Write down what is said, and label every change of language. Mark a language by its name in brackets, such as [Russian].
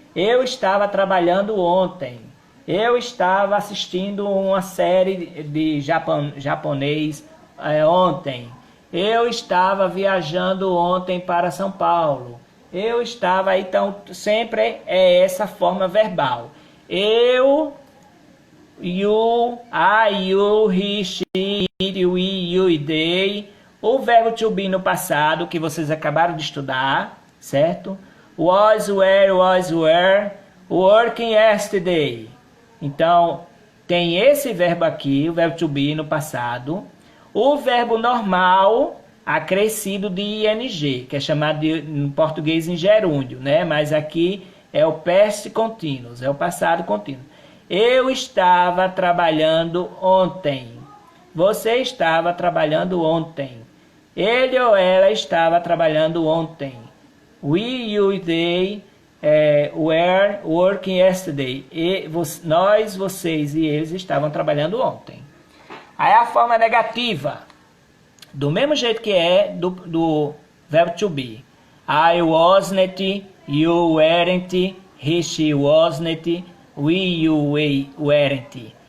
[Portuguese] Eu estava trabalhando ontem. Eu estava assistindo uma série de japonês ontem. Eu estava viajando ontem para São Paulo. Eu estava, então, sempre é essa forma verbal. [English] Eu, you, I, you, he, she, it, we, you e they. [Portuguese] O verbo to be no passado, que vocês acabaram de estudar, certo? [English] Was, were, working yesterday. [Portuguese] Então, tem esse verbo aqui, o verbo to be no passado. O verbo normal... acrescido de ing, que é chamado de, em português em gerúndio, né? Mas aqui é o past continuous, é o passado contínuo. Eu estava trabalhando ontem. Você estava trabalhando ontem. Ele ou ela estava trabalhando ontem. [English] We, you e they were working yesterday. [Portuguese] Nós, vocês e eles estavam trabalhando ontem. Aí a forma negativa. Do mesmo jeito que é do verbo to be. [English] I wasn't, you weren't, he, she wasn't, we, you, we weren't.